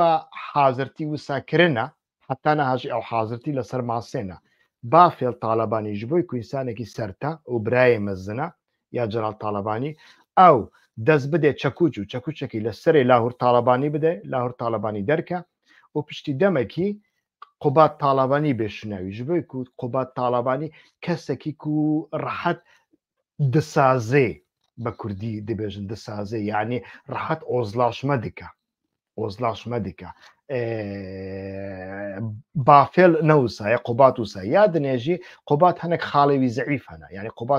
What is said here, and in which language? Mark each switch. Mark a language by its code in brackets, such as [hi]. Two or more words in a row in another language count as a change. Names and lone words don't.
[ku] hazirtî wisa kirine heta niha jî ew hazirtî li ser masê ne bafêl Talebanî ji bo ku însanekî sert e û birayê mezin e ya Celal Talebanî ew dest bide çekûç û çekûçekî li serê Lahûr Talebanî bide Lahûr Talebanî derke û piştî demekî قوبات طالبانی بێشناوی ji bo ku قوبات طالبانی کەسێکی ku ڕەحەت دسازێ بە کوردی دەبێژن دسازێ یعنی ڕەحەت ئۆزلاشمە دکە ئۆزلاشمە دکە بافێل نەوسایە قوبات وسە یا دنێژی قوبات هەنێک خاڵێوی زەعیف هەنا یعنی قوبات